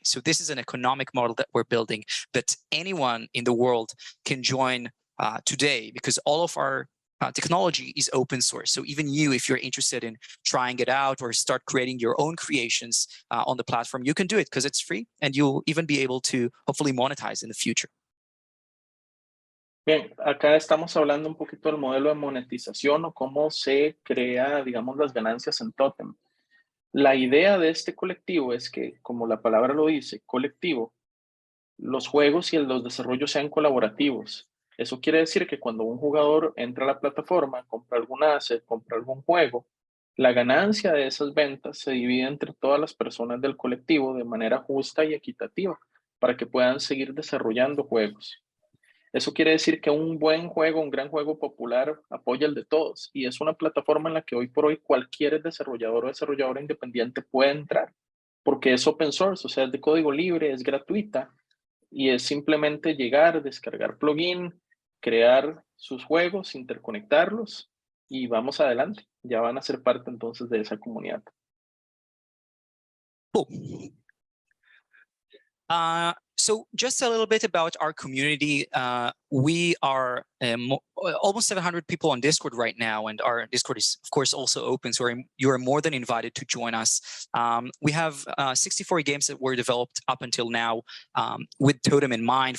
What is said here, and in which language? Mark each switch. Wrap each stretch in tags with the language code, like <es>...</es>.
<en>So this is an economic model that we're building that anyone in the world can join today, because all of our technology is open source. So even you, if you're interested in trying it out or start creating your own creations on the platform, you can do it because it's free, and you'll even be able to hopefully monetize in the future.</en> <es>Bien, acá estamos hablando un poquito del modelo de monetización o cómo se crea, digamos, las ganancias en Totem. La idea de este colectivo es que, como la palabra lo dice, colectivo, los juegos y los desarrollos sean colaborativos. Eso quiere decir que cuando un jugador entra a la plataforma, compra algún asset, compra algún juego, la ganancia de esas ventas se divide entre todas las personas del colectivo de manera justa y equitativa para que puedan seguir desarrollando juegos. Eso quiere decir que un buen juego, un gran juego popular apoya el de todos, y es una plataforma en la que hoy por hoy cualquier desarrollador o desarrolladora independiente puede entrar, porque es open source, o sea, es de código libre, es gratuita, y es simplemente llegar, descargar plugin, crear sus juegos, interconectarlos, y vamos adelante. Ya van a ser parte entonces de esa comunidad.</es> <en>Cool. So just a little bit about our community. We are almost 700 people on Discord right now, and our Discord is, of course, also open. So you are more than invited to join us. We have 64 games that were developed up until now with Totem in mind.</en>